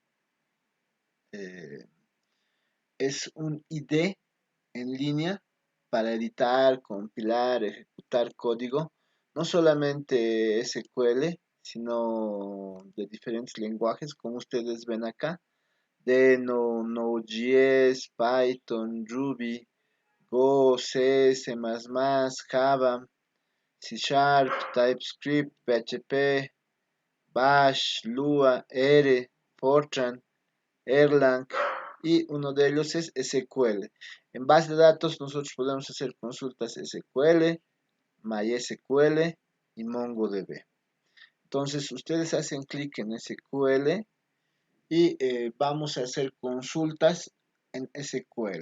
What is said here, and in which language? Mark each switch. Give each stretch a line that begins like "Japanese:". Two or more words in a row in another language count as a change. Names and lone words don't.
Spanish: Es un ID en línea para editar, compilar, ejecutar código, no solamente SQL, sino de diferentes lenguajes, como ustedes ven acá: Deno, Node.js, Python, Ruby, Go, C, C++, Java, C Sharp, TypeScript, PHP, Bash, Lua, R, Fortran, Erlang, y uno de ellos es SQL. En base de datos nosotros podemos hacer consultas SQL, MySQL y MongoDB. Entonces ustedes hacen clic en SQL y vamos a hacer consultas en SQL.